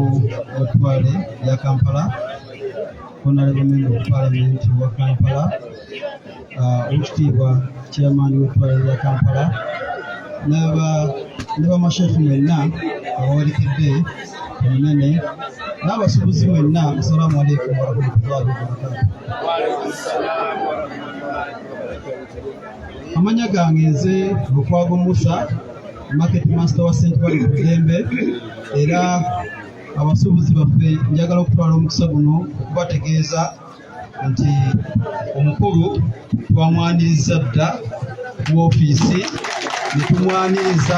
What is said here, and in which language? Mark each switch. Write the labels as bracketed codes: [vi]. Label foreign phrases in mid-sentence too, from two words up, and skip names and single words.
[lg] w'ettwale lya Kampala [en] Honorable Member of Parliament [lg] wa Kampala Ochiwa Chairman w'ettwale lya Kampala n'abamashekhe mwenna abawalikidde omunene n'abasuubuzi mwenna [ar] السلام عليكم ورحمة الله وبركاته. [lg] Amanya gange nze Lukwago Musa [en] market master [lg] wa St. Paul Bulembe era abasuubuzi baffe njagala okutwala omukisa guno okubategeeza nti omukulu twamwaniriza dda ku ofiisi ne tumwaniriza